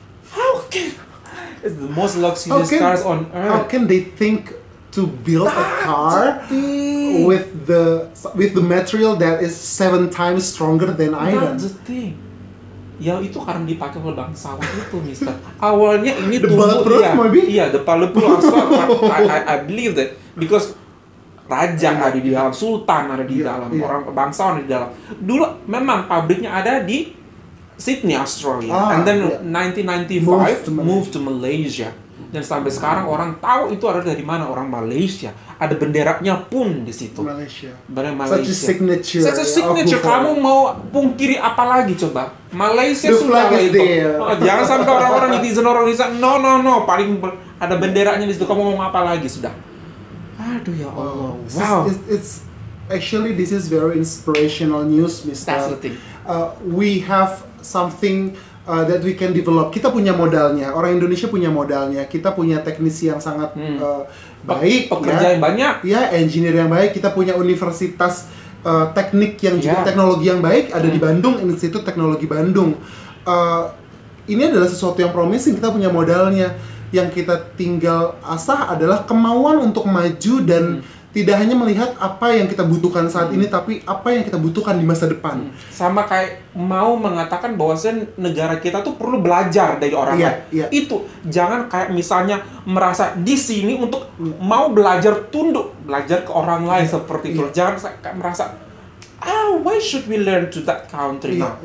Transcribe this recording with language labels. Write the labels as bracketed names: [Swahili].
[English] How can it's the most luxurious cars on earth? How can they think to build a car with the material that is 7 times stronger than iron? That's the thing. [Indonesian] Ya itu karena dipakai oleh bangsawan itu, Mister. Awalnya ini [English] the bulletproof, maybe? [Indonesian] Iya, [English] the bulletproof. I believe that because [Indonesian] raja ada di dalam, sultan ada di dalam, orang bangsawan ada di dalam. Dulu memang pabriknya ada di Sydney, Australia, [English] and then 1995 moved to Malaysia. [Indonesian] Dan sampai sekarang orang tahu itu ada dari mana, orang Malaysia. Ada benderanya pun di situ. Malaysia. [English] Such a signature. Such a signature. [Indonesian] Kamu mau pungkiri apa lagi coba? Malaysia sudah itu. Jangan sampai orang-orang netizen no. Paling ada benderanya di situ. Kamu mau apa lagi sudah? Aduh ya Allah. Wow. [English] It's actually this is very inspirational news, Mister. That's the thing. We have something that we can develop. [Indonesian] Kita punya modalnya, orang Indonesia punya modalnya. Kita punya teknisi yang sangat baik, pekerja yang banyak, engineer yang baik. Kita punya universitas teknik yang juga teknologi yang baik ada di Bandung, Institut Teknologi Bandung. Ini adalah sesuatu yang promising. Kita punya modalnya. Yang kita tinggal asah adalah kemauan untuk maju dan tidak hanya melihat apa yang kita butuhkan saat ini, tapi apa yang kita butuhkan di masa depan. Sama kayak mau mengatakan bahwasanya negara kita tuh perlu belajar dari orang lain. Itu jangan kayak misalnya merasa di sini untuk mau belajar tunduk, belajar ke orang lain seperti itu. Jangan kayak merasa [English] why should we learn to that country?